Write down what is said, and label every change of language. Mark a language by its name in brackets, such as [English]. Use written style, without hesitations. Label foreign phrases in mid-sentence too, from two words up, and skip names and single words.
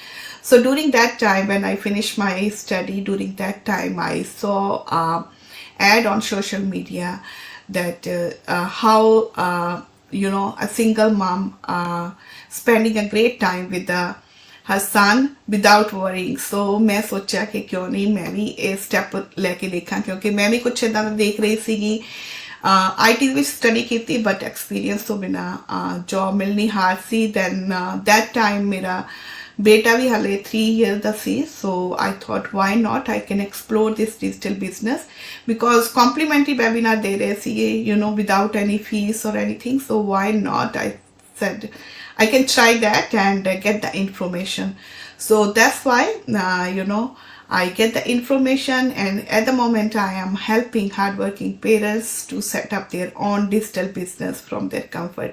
[English] So during that time, when I finished my study, during that time I saw ad on social media that how a single mom spending a great time with her son without worrying. So [Hindi] मैं सोचा कि क्यों नहीं मैं भी ये स्टेप लेके देखा क्योंकि मैं भी कुछ इदा देख रही [Punjabi] ਸੀਗੀ IT ਵਿੱਚ ਸਟੱਡੀ ਕੀਤੀ [English] but experience [Punjabi] ਤੋਂ ਬਿਨਾ ਜੌਬ ਮਿਲਣੀ ਹਾਰਡ ਸੀ [English] then that time [Punjabi] ਮੇਰਾ beta ਵੀ ਹਲੇ 3 years ਦਾ ਸੀ [English] so I thought why not I can explore this digital business because complimentary webinar [Punjabi] ਦੇ ਰਹੇ ਸੀਗੇ [English] without any fees or anything so why not I said I can try that and get the information. So that's why, I get the information and at the moment I am helping hardworking parents to set up their own digital business from their comfort.